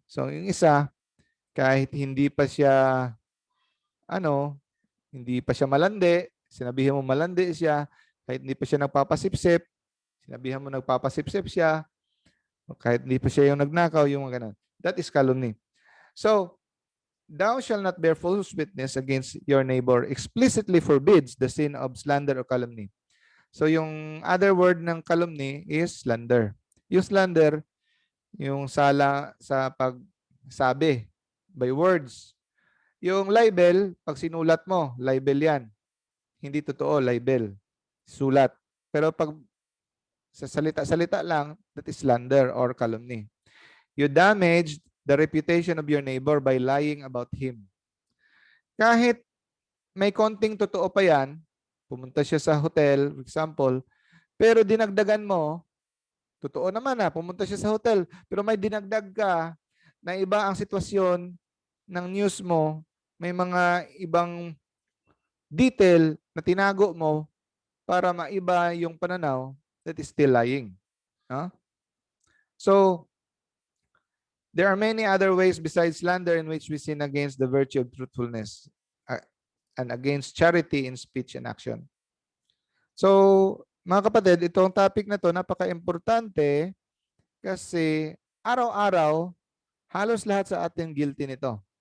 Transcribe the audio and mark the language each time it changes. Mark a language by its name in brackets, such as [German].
[Filipino] So, yung isa, kahit hindi pa siya, hindi pa siya malandi, sinabihan mo malandi siya, kahit hindi pa siya nagpapasipsip, sinabihan mo nagpapasipsip siya, kahit hindi pa siya yung nagnakaw, yung mga ganun. [English] That is calumny. So, thou shall not bear false witness against your neighbor explicitly forbids the sin of slander or calumny. [Filipino] So, yung other word ng calumny is slander. Yung slander, yung sala sa pagsabi by words. Yung libel, pag sinulat mo, libel yan. Hindi totoo, libel. Sulat. Pero pag sa salita-salita lang, [English] that is slander or calumny. You damage the reputation of your neighbor by lying about him. [Filipino] Kahit may konting totoo pa yan, pumunta siya sa hotel, for example, pero dinagdagan mo, totoo naman pumunta siya sa hotel, pero may dinagdag ka na iba ang sitwasyon ng news mo, may mga ibang detail na tinago mo para maiba yung pananaw, [English] that is still lying. So, there are many other ways besides slander in which we sin against the virtue of truthfulness and against charity in speech and action. [Filipino] So, mga kapatid, itong topic na to napaka-importante kasi araw-araw, halos lahat sa atin guilty nito.